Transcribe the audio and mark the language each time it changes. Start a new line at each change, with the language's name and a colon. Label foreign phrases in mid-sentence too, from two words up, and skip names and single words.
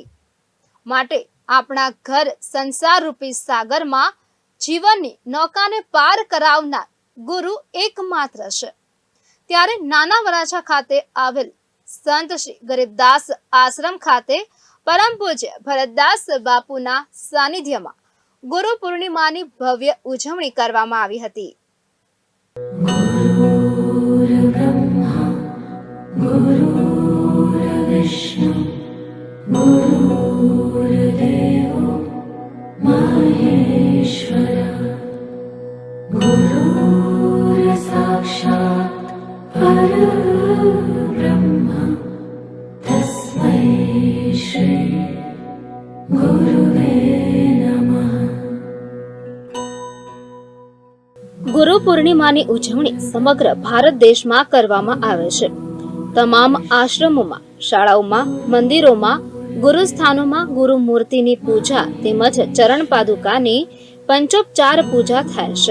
Gujarati: માટે આપણા ઘર સંસાર રૂપી સાગરમાં જીવનની નૌકાને પાર કરાવનાર ગુરુ એકમાત્ર છે. ત્યારે નાના વરાછા ખાતે આવેલ સંત શ્રી ગરીબદાસ આશ્રમ ખાતે પરમ પૂજ્ય ભરતદાસ બાપુના સાનિધ્યમાં ગુરુ પૂર્ણિમાની ભવ્ય ઉજવણી કરવામાં આવી હતી.
Sanskrit: गुरुर्देवो महेश्वरः गुरुर्साक्षात् परब्रह्म तस्मै श्री गुरुवे नमः.
Gujarati: ગુરુ પૂર્ણિમાની ઉજવણી સમગ્ર ભારત દેશમાં કરવામાં આવે છે. તમામ આશ્રમોમાં, શાળાઓમાં, મંદિરોમાં, ગુરુસ્થાનોમાં ગુરુ મૂર્તિની પૂજા તેમજ ચરણ પાદુકાની પંચોપચાર પૂજા થાય છે.